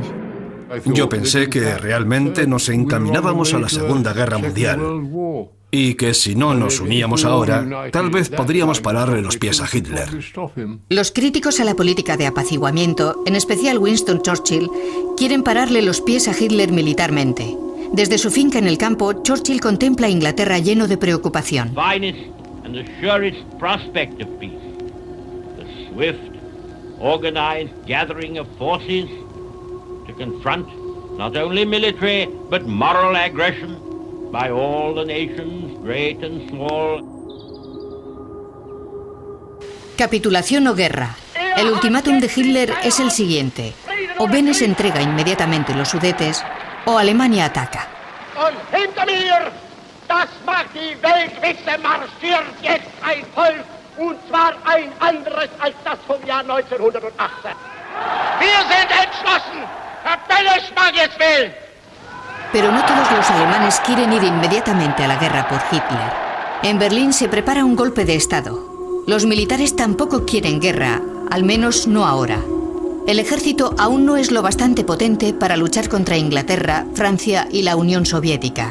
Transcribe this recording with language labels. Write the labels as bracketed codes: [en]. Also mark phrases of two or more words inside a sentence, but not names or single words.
[es] Yo pensé que realmente nos encaminábamos a la Segunda Guerra Mundial y que si no nos uníamos ahora, tal vez podríamos pararle los pies a Hitler. Los críticos a la política de apaciguamiento, en especial Winston Churchill, quieren pararle los pies a Hitler militarmente. Desde su finca en el campo, Churchill contempla a Inglaterra lleno de preocupación. [en] Not only military, but moral aggression by all the nations, great and small. [es] Capitulación o guerra. El ultimátum de Hitler es el siguiente: o Benes entrega inmediatamente los Sudetes, o Alemania ataca. [de] Und hinter mir, das macht die Weltwitze, marschiert jetzt ein Volk, und zwar ein anderes als das vom Jahr 1918. Wir sind entschlossen. [es] Pero no todos los alemanes quieren ir inmediatamente a la guerra por Hitler. En Berlín se prepara un golpe de Estado. Los militares tampoco quieren guerra, al menos no ahora. El ejército aún no es lo bastante potente para luchar contra Inglaterra, Francia y la Unión Soviética.